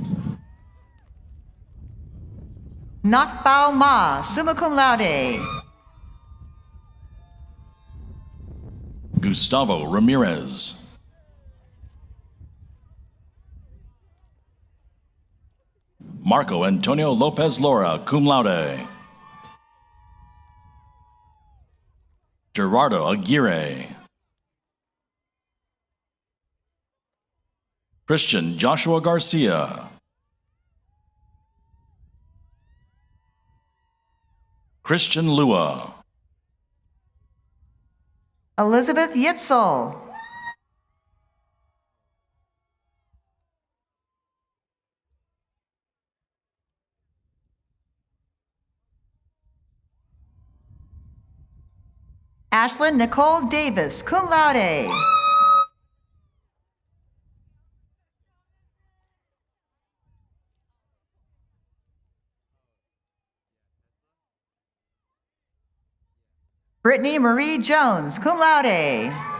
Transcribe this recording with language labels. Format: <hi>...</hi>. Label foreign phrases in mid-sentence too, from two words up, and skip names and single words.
<la>Nakbao Ma, summa cum laude. Gustavo Ramirez. Marco Antonio Lopez Lora, cum laude. Gerardo Aguirre. Christian Joshua Garcia. Christian Lua. Elizabeth Yitzel. Ashlyn Nicole Davis, cum laude. Brittany Marie Jones, cum laude.</la>